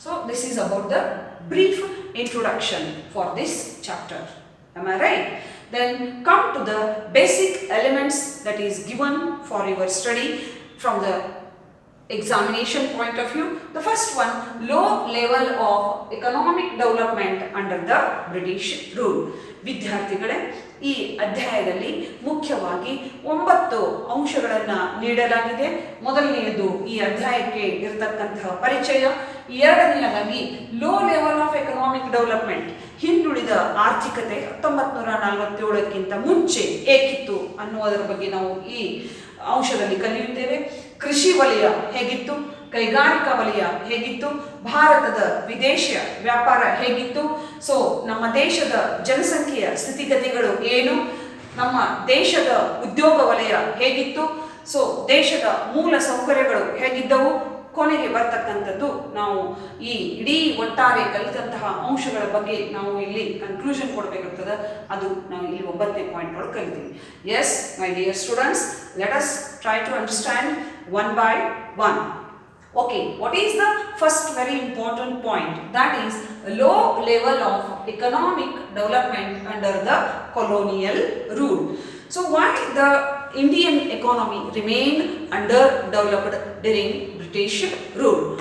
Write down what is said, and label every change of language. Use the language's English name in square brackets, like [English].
[English] This is about the brief introduction for this chapter. Am I right? Then come to the basic elements that is given for your study from the examination point of view. The first one, low level of economic development under the British rule. [Kannada] ವಿದ್ಯಾರ್ಥಿಗಳೇ, ಈ ಅಧ್ಯಾಯದಲ್ಲಿ ಮುಖ್ಯವಾಗಿ 9 ಅಂಶಗಳನ್ನು ನೀಡಲಾಗಿದೆ. ಮೊದಲನೆಯದು ಈ ಅಧ್ಯಾಯಕ್ಕೆ ಇರತಕ್ಕಂತಹ ಪರಿಚಯ. ಎರಡನೆಯದಾಗಿ [English] low level of economic development, [Kannada] ಹಿಂದುಳಿದ ಆರ್ಥಿಕತೆ 1947ಕ್ಕಿಂತ ಮುಂಚೆ ಏಕಿತ್ತು ಅನ್ನುವುದರ ಬಗ್ಗೆ ನಾವು ಈ ಅಂಶದಲ್ಲಿ ಕಲಿಯುತ್ತೇವೆ. ಕೃಷಿ ವಲಯ ಹೇಗಿತ್ತು, ಕೈಗಾರಿಕಾ ವಲಯ ಹೇಗಿತ್ತು, ಭಾರತದ ವಿದೇಶ ವ್ಯಾಪಾರ ಹೇಗಿತ್ತು, ನಮ್ಮ ದೇಶದ ಜನಸಂಖ್ಯೆಯ ಸ್ಥಿತಿಗತಿಗಳು ಏನು, ನಮ್ಮ ದೇಶದ ಉದ್ಯೋಗ ವಲಯ ಹೇಗಿತ್ತು, ದೇಶದ ಮೂಲ ಸೌಕರ್ಯಗಳು ಹೇಗಿದ್ದವು, ಕೊನೆಗೆ ಬರ್ತಕ್ಕಂಥದ್ದು ನಾವು ಈ ಇಡೀ ಒಟ್ಟಾರೆ ಕಲಿತಂತಹ ಅಂಶಗಳ ಬಗ್ಗೆ ನಾವು ಇಲ್ಲಿ ಕನ್ಕ್ಲೂಷನ್ ಕೊಡಬೇಕಾಗ್ತದೆ. ಅದು ನಾವು ಇಲ್ಲಿ 9ನೇ ಪಾಯಿಂಟ್ ಒಳಗೆ ಕಲಿತೀವಿ. [English] Yes my dear students, let us try to understand one by one. Okay, what is the first very important point? That is low level of economic development under the colonial rule. Why the Indian economy remained underdeveloped during British rule?